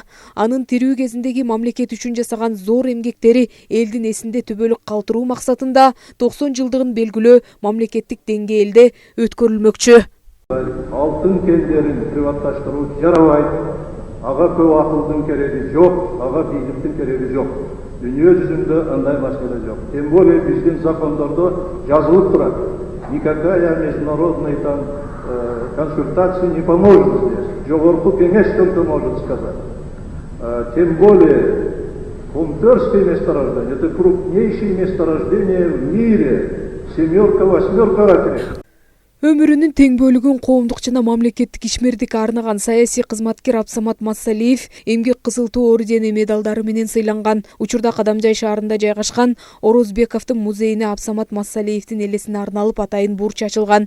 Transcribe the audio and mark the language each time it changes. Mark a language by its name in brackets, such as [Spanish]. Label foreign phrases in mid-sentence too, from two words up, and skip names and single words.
[Kyrgyz] Анын тирүү кезиндеги мамлекет үчүн жасаган зор эмгектери элдин эсинде түбөлүк калтыруу максатында 90 жылдыгын белгилөө мамлекеттик деңгээлде өткөрүлмөкчү. Алтын кендерин приватташтыруу жарабайт. Ага көп акылдын кереги жок, ага бийликтин кереги жок. Дүйнө жүзүндө андай маселе жок. [Russian] Тем более [Kyrgyz] биздин закондордо жазылып турат. [Russian] Никакая международная консультация не поможет здесь. Жогорку кеңеш только может сказать. Тем более Кумтырское месторождение — это крупнейшее месторождение в мире. Семерка, восьмерка ракет. [Kyrgyz] Өмүрүнүн тең бөлүгүн коомдук жана мамлекеттик ишмердикке арнаган саясий кызматкер Абсамат Масалиев эмгек кызыл туу ордени медалдары менен сыйланган. Учурда Кадамжай шаарында жайгашкан Орозбековдун музейине Абсамат Масалиевдин элесине арналып атайын бурч ачылган.